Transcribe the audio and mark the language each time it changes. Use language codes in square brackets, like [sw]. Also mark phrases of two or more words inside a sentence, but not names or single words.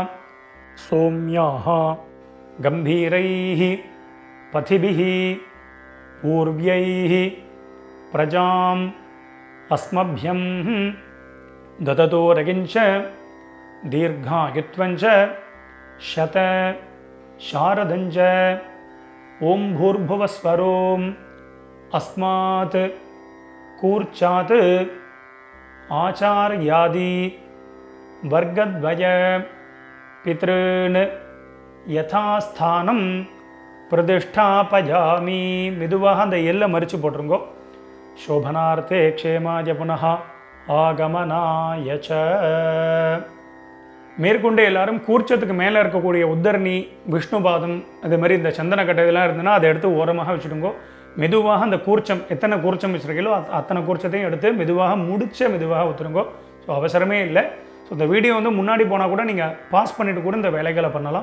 [sa] सोम्याः गम्भीरैः पथिभिः पूर्व्यैः प्रजाम् अस्मभ्यम् दधतो रयिञ्च दीर्घायुत्वञ्च शत शारदञ्च ॐ भूर्भुवस्वरोम् अस्मात् कूर्चात् आचार्यादि वर्गद्वय पितॄन् यथास्थानं प्रतिष्ठापयामि [ta] மெதுவாக அந்த எல்லை மறித்து போட்டுருங்கோ [sa] शोभनार्थे क्षेमाय पुनः आगमनाय च [ta] மேற்கொண்டு எல்லாரும் கூர்ச்சத்துக்கு மேலே இருக்கக்கூடிய உத்தரணி, விஷ்ணுபாதம், அது மாதிரி இந்த சந்தனக்கட்டை இதெல்லாம் இருந்ததுன்னா அதை எடுத்து ஓரமாக வச்சுடுங்கோ. மெதுவாக அந்த கூர்ச்சம், எத்தனை கூர்ச்சம் வச்சுருக்கீங்களோ அத்தனை கூர்ச்சத்தையும் எடுத்து மெதுவாக மெதுவாக ஊற்றுருங்கோ. ஸோ அவசரமே இல்லை. ஸோ இந்த வீடியோ வந்து முன்னாடி போனால் கூட நீங்கள் பாஸ் பண்ணிவிட்டு கூட இந்த வேலைகளை பண்ணலாம்.